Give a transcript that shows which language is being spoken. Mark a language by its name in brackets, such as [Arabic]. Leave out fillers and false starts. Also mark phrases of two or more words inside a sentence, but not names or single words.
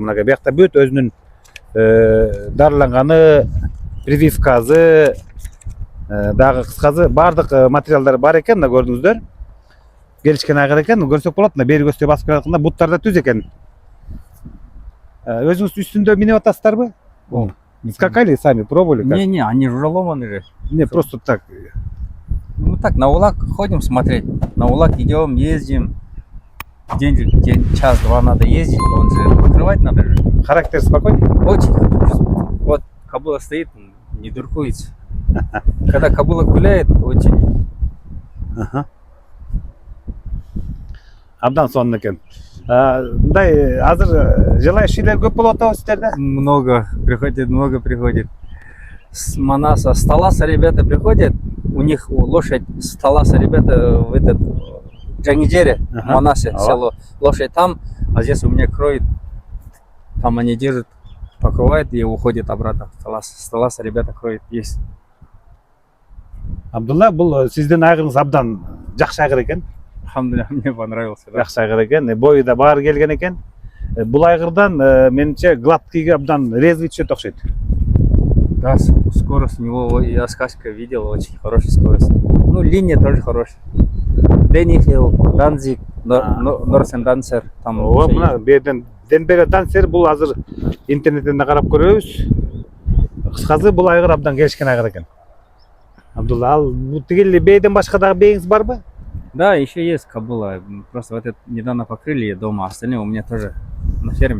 [Kyrgyz] Мынакей биякта бүт өзүнүн дарыланганы, прививкасы, дагы кыскасы баардык материалдары бар экен. Мына көрдүңүздөр. Келишкен айгыр экен. Көрсөк болот. Мына бери көзгө басып келатканда буттар да түз экен. Өзүңүз үстүндө минип атасыздарбы? [Russian] Скакали сами, пробовали? Не, они уже ломаны же. Не, просто так. Ну так, на улак ходим смотреть. на УЛАГ идем, ездим. День, час-два надо ездить, он же покрывать надо же. Характер спокойный? Очень. Вот кобыла стоит, не дуркуется. Когда кобыла гуляет, очень. [Kyrgyz] Ага. Абдан сонун экен. Мындай азыр желающийлер көп болуп атабы сиздерде? [Russian] Много приходит. С Манаса, с Таласа ребята приходят, у них лошадь с Таласа ребята в этот Джангидере, в Манасе село. Лошадь там, а здесь у меня кроет. Там они держат, покрывают и уходят обратно в Талас. С Таласа ребята кроют, есть. [Kyrgyz] Абдулла, бул сиздин айгырыңыз абдан жакшы айгыр экен. [Russian] Алхамдулилля, мне понравился. Да? [Kyrgyz] Жакшы айгыр экен, бою да баары келген экен. Бул айгырдан менимче гладкийге абдан резвый түшөт окшойт. [Russian] Да, скорость у него, я скачка видел, очень хорошая скорость. Ну, линия тоже хорошая. Дэнни Хилл, Данзиг, Норсен Дансер. Там [Kyrgyz] Ооба, мына берден Денбере Дансер бул азыр интернеттен да карап көрөбүз. Кыскасы бул айгыр абдан келишкен айгыр экен. Абдулла, ал тигил бейден башка дагы бейиңиз барбы? [Russian] Да, еще есть кобыла. Просто вот это недавно покрыли дома, остальные у меня тоже на ферме.